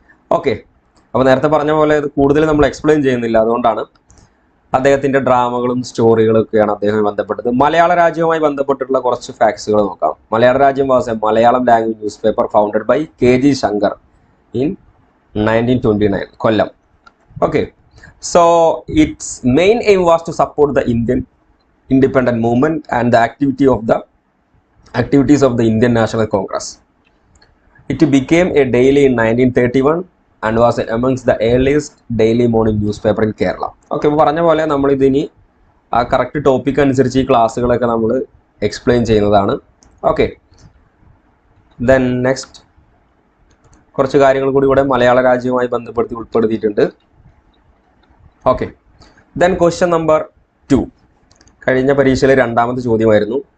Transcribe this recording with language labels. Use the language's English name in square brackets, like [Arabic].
[Malayalam] Okay, അപ്പോൾ നേരത്തെ പറഞ്ഞ പോലെ ഇത് കൂടുതൽ നമ്മൾ എക്സ്പ്ലെയിൻ ചെയ്യുന്നില്ല. അതുകൊണ്ടാണ് അദ്ദേഹത്തിൻ്റെ ഡ്രാമകളും സ്റ്റോറികളും ഒക്കെയാണ് അദ്ദേഹവുമായി ബന്ധപ്പെട്ടത്. മലയാള രാജ്യവുമായി ബന്ധപ്പെട്ടിട്ടുള്ള കുറച്ച് ഫാക്ട്സുകൾ നോക്കാം. [English] Malayala Rajyam was a Malayalam language newspaper founded by KG Shankar in 1929, Kollam. Okay, so its main aim was to support the Indian independent movement and the activities of the Indian National Congress. It became a daily in 1931 and was amongst the earliest daily morning newspaper in Kerala. [Malayalam] Okay, അപ്പോൾ പറഞ്ഞ പോലെ നമ്മളിതിനി ആ correct topic അനുസരിച്ച് ഈ ക്ലാസ്സുകളൊക്കെ നമ്മൾ explain ചെയ്യുന്നതാണ്. Okay, then next കുറച്ച് കാര്യങ്ങൾ കൂടി ഇവിടെ മലയാള രാജ്യവുമായി ബന്ധപ്പെടുത്തി ഉൾപ്പെടുത്തിയിട്ടുണ്ട്. ഓക്കെ, ദെൻ ക്വസ്റ്റ്യൻ നമ്പർ 2 കഴിഞ്ഞ പരീക്ഷയിലെ രണ്ടാമത്തെ ചോദ്യമായിരുന്നു.